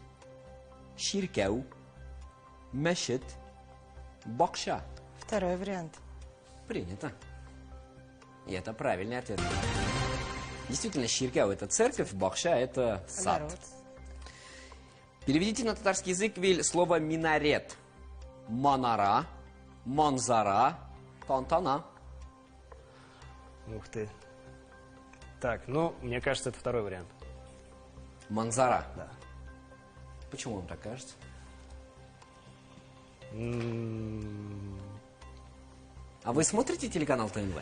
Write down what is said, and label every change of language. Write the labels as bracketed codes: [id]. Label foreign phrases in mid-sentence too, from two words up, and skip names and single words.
[tt] Ширкяу, мешет, бокша. [ru] Второй вариант. Принято. И это правильный ответ. Действительно, ширкяу – это церковь, бокша – это сад. Народ. Переведите на татарский язык, Виль, слово «минарет». [tt] Манара, манзара, тантана. [ru] Ух ты. Так, ну, мне кажется, это второй вариант. Манзара. Да. Почему вам так кажется? А вы смотрите телеканал ТНВ?